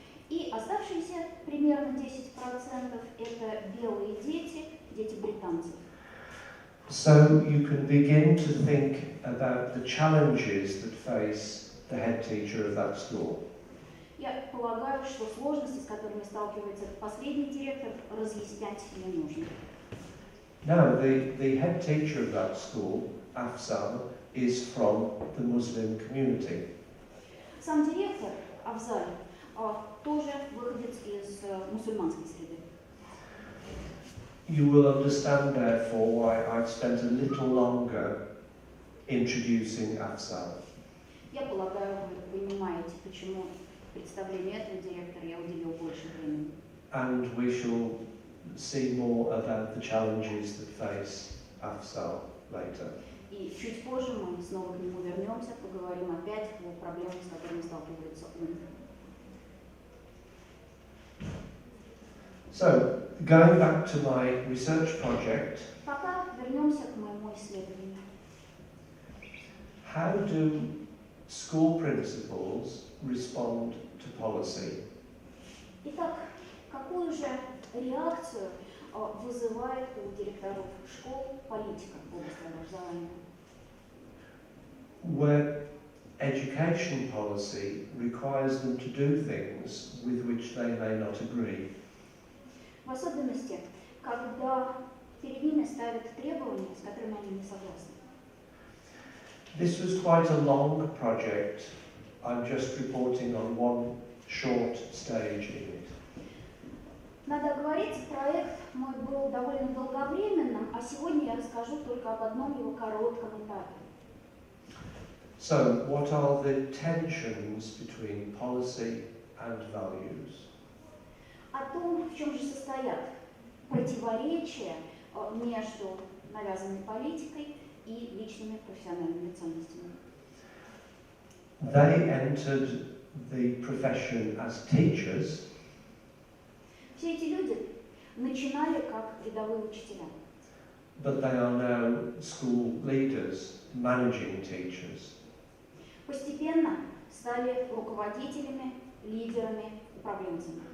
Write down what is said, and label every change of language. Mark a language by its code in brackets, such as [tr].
[ru] И оставшиеся примерно 10% это белые дети, дети британцев. [en] So you can begin to think about the challenges that face the head teacher of that school. [ru] Я полагаю, что сложности, с которыми сталкивается последний директор, разъяснять не нужно. [en] Now, the head teacher of that school, Afzal, is from the Muslim community. [ru] Сам директор, Афзаль, тоже выходец из мусульманской среды. [en] You will understand, therefore, why I've spent a little longer introducing Afzal. [ru] Я полагаю, вы понимаете, почему представлению этого директора я уделил больше времени. [en] And we shall see more about the challenges that face Afzal later. [ru] И чуть позже мы снова к нему вернемся, поговорим опять о проблемах, с которыми сталкивается он. [en] So, going back to my research project, [ru] Пока вернемся к моему исследованию. [en] how do school principals respond to policy? [ru] Итак, какую же реакцию вызывает у директоров школ политика в области образования? [en] Where education policy requires them to do things with which they may not agree. [ru] В особенности, когда перед ними ставят требования, с которыми они не согласны. [en] This was quite a long project. I'm just reporting on one short stage in it. [ru] Надо говорить, проект мой был довольно долговременным, а сегодня я расскажу только об одном его коротком этапе. [en] So, what are the tensions between policy and values? [ru] О том, в чем же состоят противоречия между навязанной политикой и личными профессиональными ценностями. [en] They entered the profession as teachers, [ru] Все эти люди начинали как рядовые учителя, [en] but they are now school leaders, managing teachers. [ru] постепенно стали руководителями, лидерами, управленцами.